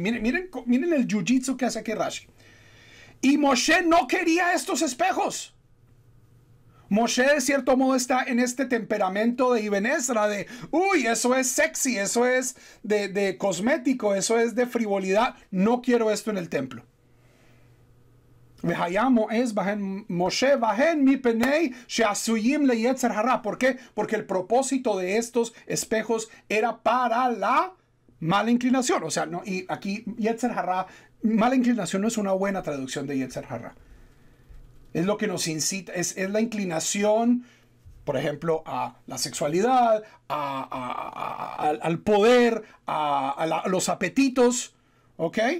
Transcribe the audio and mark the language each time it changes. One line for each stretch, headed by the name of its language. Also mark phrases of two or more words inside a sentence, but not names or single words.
Spanish: Miren el jiu-jitsu que hace aquí Rashi. Y Moshe no quería estos espejos. Moshe de cierto modo está en este temperamento de Ibn Ezra de, eso es sexy, eso es de cosmético, eso es de frivolidad. No quiero esto en el templo.
Hebrew: משה בהן מפני שעשויים ליצר הרע.
Spanish: ¿Por qué? Porque el propósito de estos espejos era para la mala inclinación. O sea, no, y aquí
Hebrew: יצר הרע,
Spanish: mala inclinación no es una buena traducción de
Hebrew: יצר הרע.
Spanish: Es lo que nos incita, es la inclinación, por ejemplo, a la sexualidad, al poder, a los apetitos, ¿ok?